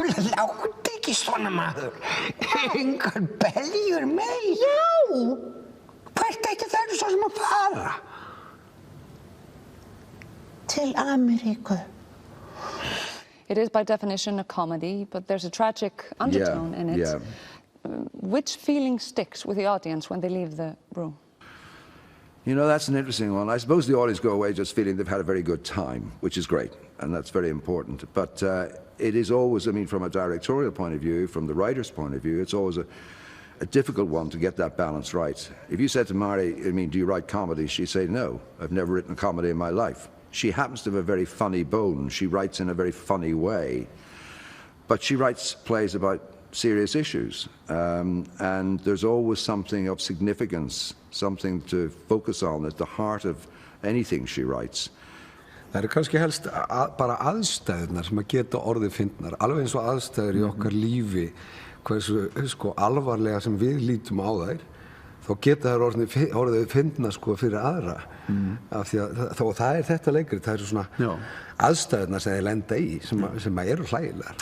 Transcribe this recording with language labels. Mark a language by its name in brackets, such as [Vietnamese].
[Icelandic] Láttu ekki svona maður. Engar beljur meir? Já! Hvert ætti það svo sem að fara? Til Ameríku. [English] It is by definition a comedy, but there's a tragic undertone in it. Yeah. Which feeling sticks with the audience when they leave the room? You know, that's an interesting one. I suppose the audience go away just feeling they've had a very good time, which is great, and that's very important. But it is always, I mean, from a directorial point of view, from the writer's point of view, it's always a difficult one to get that balance right. If you said to Mari, I mean, do you write comedy? She'd say, no, I've never written a comedy in my life. She happens to have a very funny bone. She writes in a very funny way. But she writes plays about serious issues. And there's always something of significance, something to focus on at the heart of anything she writes. [Icelandic] Það kannski helst bara aðstæðurnar sem að geta orðið fyndnar, alveg eins og aðstæður í okkar lífi, hversu sko alvarlega sem við lítum á þær, þá geta þær orðið fyndnar sko fyrir aðra. Af því að það þetta leikrit, það svona aðstæðurnar sem þeir lenda í sem eru hlægilegar.